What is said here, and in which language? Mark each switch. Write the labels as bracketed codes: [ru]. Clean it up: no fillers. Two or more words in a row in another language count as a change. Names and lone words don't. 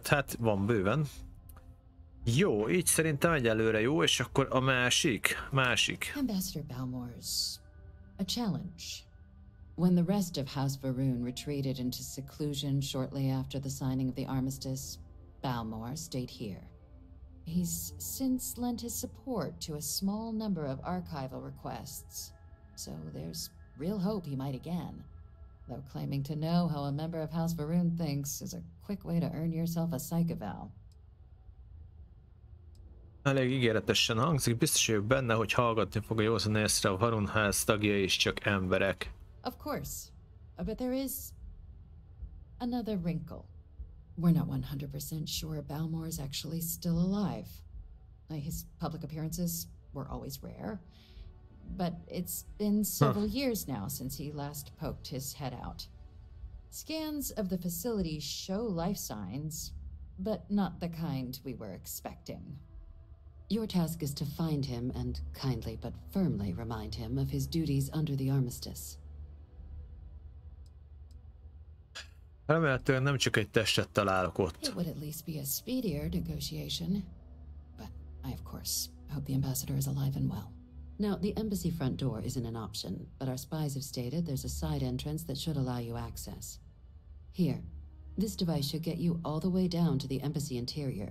[hu] Hát van bőven. Jó, így szerintem egyelőre jó, és akkor a másik. [en] Ambassador Balmore's a challenge. When the rest of House Varun retreated into seclusion shortly after the signing of the armistice, Balmore stayed here. He's since lent his support to a small number of archival requests, so there's real hope he might again. Though claiming to know how a member of House Varun thinks is a quick way to earn yourself a psych eval. [hu] Elég ígéretesen hangzik, biztos vagyok benne, hogy hallgatni fogja józan észre, a Varun ház tagjai is csak emberek. [en] Of course, but there is another wrinkle. We're not 100% sure Balmore's actually still alive. His public appearances were always rare, but it's been several years now since he last poked his head out. Scans of the facility show life signs, but not the kind we were expecting. Your task is to find him and kindly but firmly remind him of his duties under the armistice. [hu] Remélhetően nem csak egy testet találok ott. [en] It would at least be a speedier negotiation, but I of course hope the ambassador is alive and well. Now, the embassy front door isn't an option, but our spies have stated there's a side entrance that should allow you access. Here, this device should get you all the way down to the embassy interior.